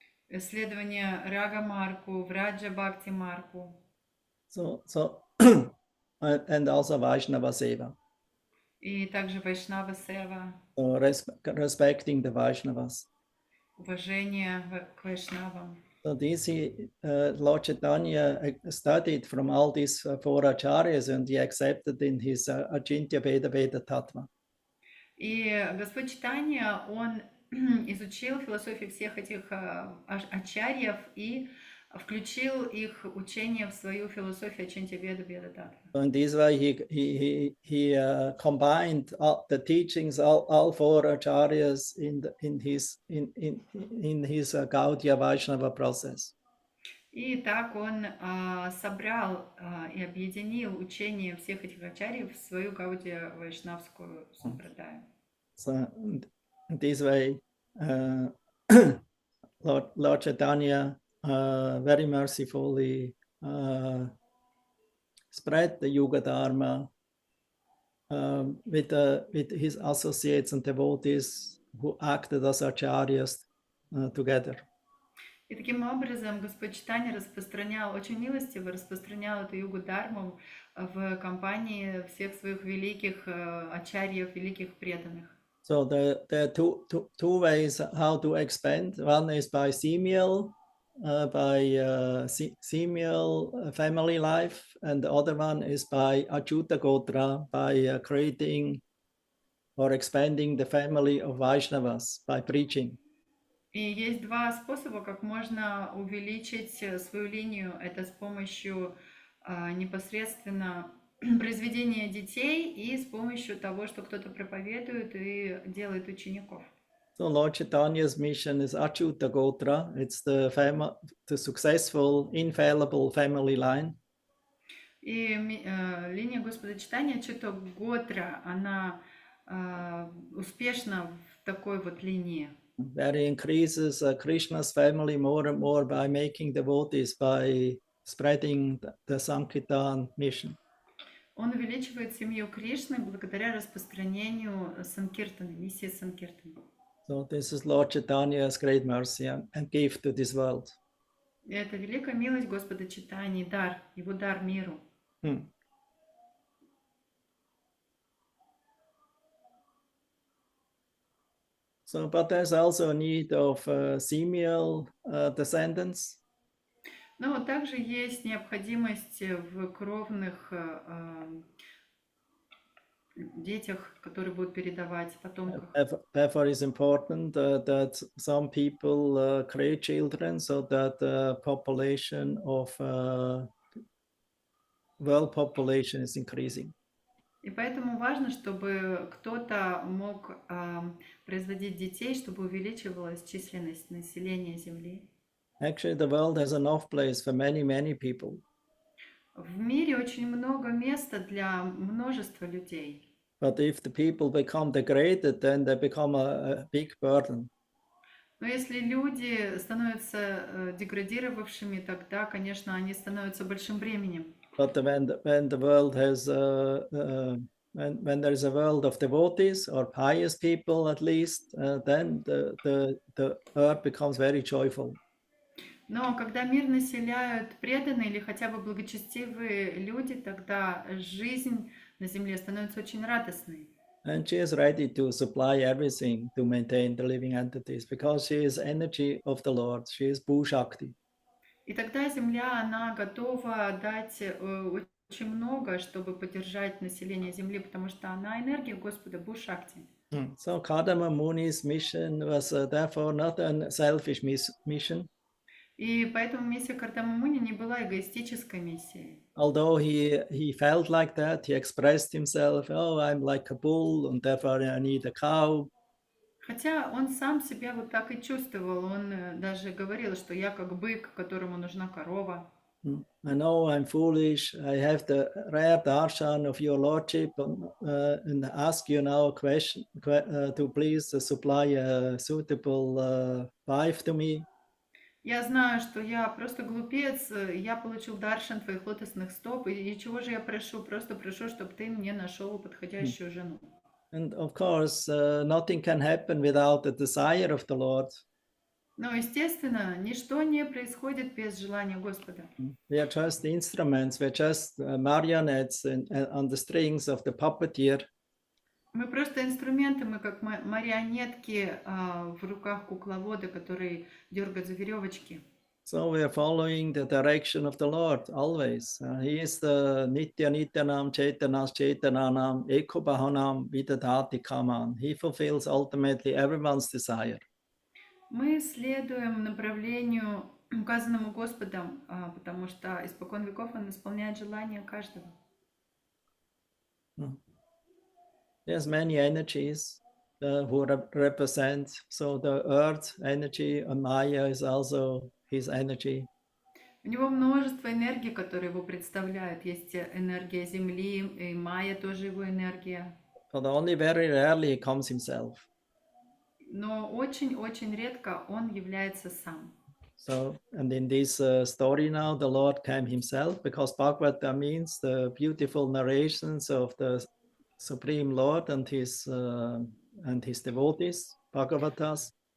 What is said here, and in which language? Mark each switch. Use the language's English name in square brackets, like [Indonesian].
[Russian] Следование Рага Марку, Враджа Бхакти Марку. [English] So and also Vaishnava Seva. [Russian] И также Вайшнава Сева. [English] So respecting the Vaishnavas. [Russian] Уважение к Вайшнавам. [English] So this Lord Chaitanya studied from all these 4 acharyas, and he accepted in his Achintya Veda Veda Tattva. [Russian] И Господь Чайтанья, он изучил философию всех этих ачарьев и включил их учение в свою философию Ачинтя Веда Веда Таттва. [English] So in this way, he combined the teachings, all 4 acharyas in his Gaudiya Vaishnava process. [Russian] И так он собрал и объединил учение всех этих ачарьев в свою гаудия-вайшнавскую сампрадаю. [English] So in this way, Lord Chaitanya very mercifully spread the Yuga Dharma with his associates and devotees who acted as acharyas together. [Russian] И таким образом Господь Чайтанья очень милостиво распространял эту югу-дарму в компании всех своих великих ачарьев, великих преданных. [English] So there are two ways how to expand. One is by semial family life, and the other one is by Achyuta Gotra, by creating or expanding the family of Vaishnavas by preaching. [Russian] И есть два способа, как можно увеличить свою линию. Это с помощью непосредственно произведения детей и с помощью того, что кто-то проповедует и делает учеников. [English] So Lord Chaitanya's mission is Achyuta Gotra. It's the successful, infallible family line. [Russian] И линия Господа Чайтаньи Achyuta Gotra, она успешна в такой вот линии. [English] Where he increases Krishna's family more and more by making devotees, by spreading the Sankirtan mission. [Russian] Он увеличивает семью Кришны благодаря распространению Санкиртана, миссии Санкиртана. [English] So this is Lord Chaitanya's great mercy and gift to this world. [Russian] И это великая милость Господа Чайтаньи, дар, его дар миру. [English] So, but there's also a need of semial descendants. [Russian] Но также есть необходимость в кровных детях, которые будут передавать потомках. [English] Therefore, it's important that some people create children so that the population of world population is increasing. [Russian] И поэтому важно, чтобы кто-то мог производить детей, чтобы увеличивалась численность населения Земли. [English] Actually, the world has enough place for many, many people. [Russian] В мире очень много места для множества людей. [English] But if the people become degraded, then they become a big burden. [Russian] Но если люди становятся деградировавшими, тогда, конечно, они становятся большим бременем. [English] But when the world has when there is a world of devotees or pious people, at least, then the earth becomes very joyful. [Russian] Но когда мир населяют преданные или хотя бы благочестивые люди, тогда жизнь на земле становится очень радостной. [English] And she is ready to supply everything to maintain the living entities because she is energy of the Lord. She is Bhu-Shakti. [Russian] И тогда земля, она готова дать очень много, чтобы поддержать население земли, потому что она энергия Господа, Бhu-Шакти. [English] So Kardama Muni's mission was therefore not a selfish mission. [Russian] И поэтому миссия Кардама Муни не была эгоистической миссией. [English] Although he felt like that, he expressed himself, oh, I'm like a bull, and therefore I need a cow. [Russian] Хотя он сам себя вот так и чувствовал, он даже говорил, что я как бык, которому нужна корова. [English] I know I'm foolish. I have the rare darshan of your lordship, and ask you now a question to please supply a suitable wife to me. [Russian] Я знаю, что я просто глупец, я получил даршан твоих лотосных стоп, и чего же я прошу? Просто прошу, чтобы ты мне нашел подходящую жену. [English] And of course, nothing can happen without the desire of the Lord. [Russian] Но, естественно, ничто не происходит без желания Господа. [English] We are just instruments, we're just marionettes on the strings of the puppeteer. [Russian] Мы просто инструменты, мы как марионетки в руках кукловода, который дергает за веревочки. [English] So we are following the direction of the Lord always. He is the [Sanskrit] Nitya Nityanam Chaitanas Chaitananam Ekobahanam Vidadhati Kaman. [English] He fulfills ultimately everyone's desire. [Russian] Мы следуем направлению, указанному Господом, потому что испокон веков Он исполняет желания каждого. [English] There's many energies who represent. So the earth energy, and Maya is also his energy. [Russian] У него множество энергий, которые его представляют. Есть энергия Земли, и Майя тоже его энергия. [English] But only very rarely he comes himself. [Russian] Но очень-очень редко он является сам. [English] So, and in this story now, the Lord came himself, because Bhagavata means the beautiful narrations of the Supreme Lord and his devotees, Bhagavatas.